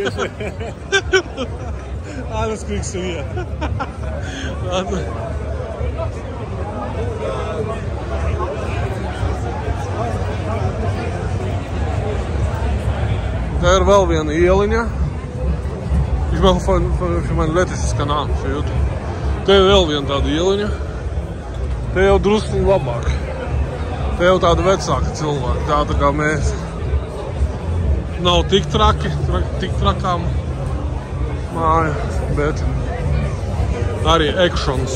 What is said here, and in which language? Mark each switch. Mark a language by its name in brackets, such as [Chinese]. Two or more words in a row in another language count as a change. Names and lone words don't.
[German] Alles kriegst du hier. [Latvian] Tā ir vēl viena ieliņa. [German] Ich mache für mein lettisches Kanal, für YouTube. [Latvian] Te jau vēl viena tāda ieliņa. Te jau drusku labāk. Te jau tāda vecāka cilvēka, tāda kā mēs. Nav tik traki, tik trakām māja, bet arī actions.